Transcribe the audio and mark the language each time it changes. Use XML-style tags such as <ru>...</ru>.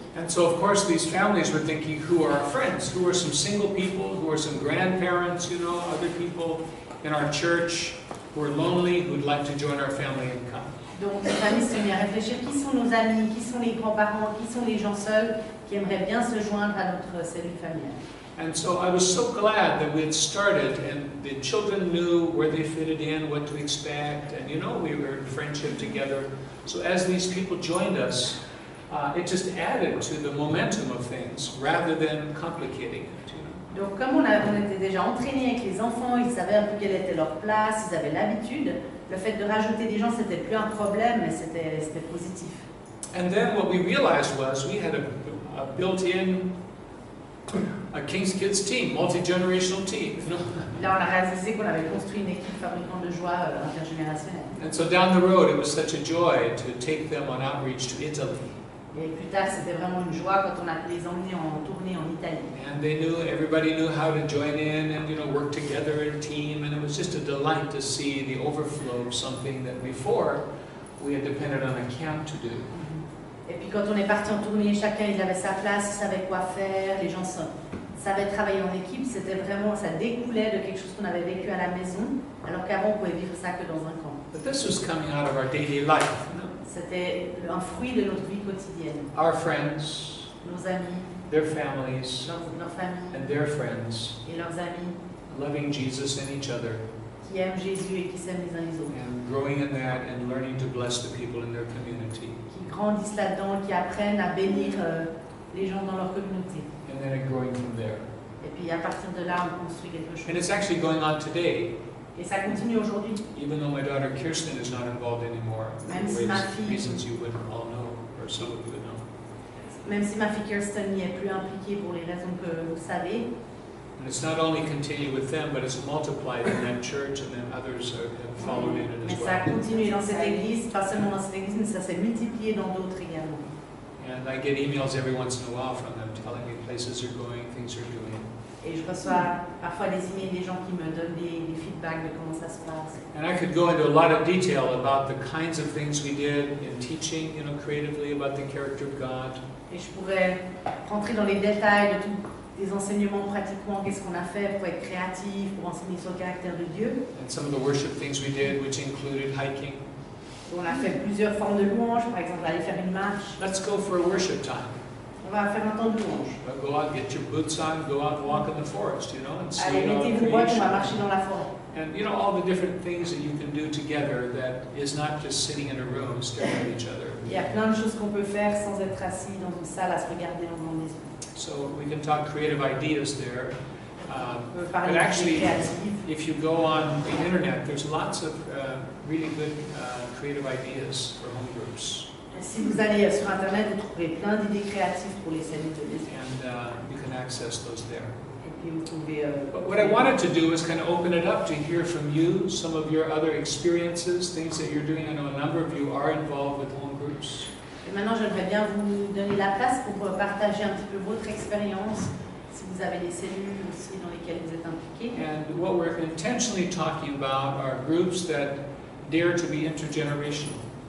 <en>And so, of course, these families were thinking, who are our friends? Who are some single people? Who are some grandparents? You know, other people in our church who are lonely, who would like to join our family and come.</en> <fr>Donc, les familles se sont mis à réfléchir qui sont nos amis, qui sont les grands-parents, qui sont les gens seuls qui aimeraient bien se joindre à notre cellule familiale.</fr> <en>And so I was so glad that we had started, and the children knew where they fitted in, what to expect, and you know, we were in friendship together. So as these people joined us, it just added to the momentum of things rather than complicating it. You know?</en> <fr>Donc, comme on était déjà entraînés avec les enfants, ils savaient un peu quelle était leur place, ils avaient l'habitude, le fait de rajouter des gens, c'était plus un problème, mais c'était positif.</fr> <en>And then what we realized was we had a built-in King's Kids team, multi-generational team. You know?</en> <fr>Là, on a réalisé qu'on avait construit une équipe fabricant de joie intergénérationnelle.</fr> <en>And so down the road, it was such a joy to take them on outreach to Italy.</en> <fr>Et plus tard, c'était vraiment une joie quand on a les emmenés en tournée en Italie.</fr> <en>And everybody knew how to join in and you know work together in a team, and it was just a delight to see the overflow of something that before we had depended on a camp to do.</en> <fr>Et puis quand on est parti en tournée, chacun il avait sa place, il savait quoi faire, les gens savaient travailler en équipe, c'était vraiment, ça découlait de quelque chose qu'on avait vécu à la maison, alors qu'avant on pouvait vivre ça que dans un camp.</fr> <en>But this was coming out of our daily life. You know?</en> <fr>C'était un fruit de notre vie quotidienne.</fr> <en>Our friends,</en> <fr>Nos amis,</fr> <en>their families,</en> <fr>leurs familles</fr> <en>and their friends,</en> <fr>et leurs amis</fr> <en>loving Jesus and each other,</en> <fr>qui aiment Jésus et qui s'aiment les uns les autres,</fr> <en>and growing in that and learning to bless the people in their community.</en> <fr>qui grandissent là-dedans, qui apprennent à bénir les gens dans leur communauté.</fr> <en>And then it growing from there.</en> <fr>Et puis à partir de là, on construit quelque chose.</fr> <en>And it's actually going on today,</en> <fr>Et ça continue aujourd'hui.</fr> <en>even though my daughter Kirsten is not involved anymore,</en> <fr>Même</fr> <en>for</en> <fr>si ma fille,</fr> <en>reasons you would all know, or some of you would know.</en> <fr>même si ma fille Kirsten n'y est plus impliquée pour les raisons que vous savez,</fr> <en>And it's not only continued with them, but it's multiplied in that church, and then others have followed in it</en> <fr>mais</fr> <en>as</en> <fr>ça a</fr> <en>well.</en> <fr>continué dans cette église, pas seulement dans cette église, mais ça s'est multiplié dans d'autres également.</fr> <en>And I get emails every once in a while from them telling me places they're going, things they're doing.</en> <fr>Et je reçois parfois des emails des gens qui me donnent des feedbacks de comment ça se passe.</fr> <en>And I could go into a lot of detail about the kinds of things we did in teaching, you know, creatively about the character of God.</en> <fr>Et je pourrais rentrer dans les détails de tous des enseignements pratiquement, qu'est-ce qu'on a fait pour être créatif, pour enseigner sur le caractère de Dieu.</fr> <en>And some of the worship things we did, which included hiking.</en> <fr>On a fait plusieurs formes de louanges, par exemple aller faire une marche.</fr> <en>Let's go for a worship time.</en> <fr>On va faire un temps de louange.</fr> <en>Go out, get your boots on, go out and walk in the forest, you know, and see</en> <fr>Allez,</fr> <en>all the</en> <fr>mettez-vous boîte, on va marcher dans la forêt.</fr> <en>And you know, all the different things that you can do together that is not just sitting in a room staring at each other.</en> <fr>Il y a plein de choses qu'on peut faire sans être assis dans une salle à se regarder dans les yeux.</fr> <en>So we can talk creative ideas there.</en> <fr>On peut</fr> <en>But</en> <fr>parler</fr> <en>actually,</en> <fr>de créative.</fr> <en>if you go on the internet, there's lots of really good creative ideas for home groups.</en> <fr>Si vous allez sur Internet, vous trouverez plein d'idées créatives pour les cellules de maison.</fr> <en>And you can access those there.</en> <fr>Et puis vous pouvez...</fr> <en>But what I wanted to do is kind of open it up to hear from you, some of your other experiences, things that you're doing. I know a number of you are involved with home groups.</en> <fr>Et maintenant, j'aimerais bien vous donner la place pour partager un petit peu votre expérience, si vous avez des cellules aussi dans lesquelles vous êtes impliqués.</fr> <en>And what we're intentionally talking about are groups that dare to be intergenerational.</en>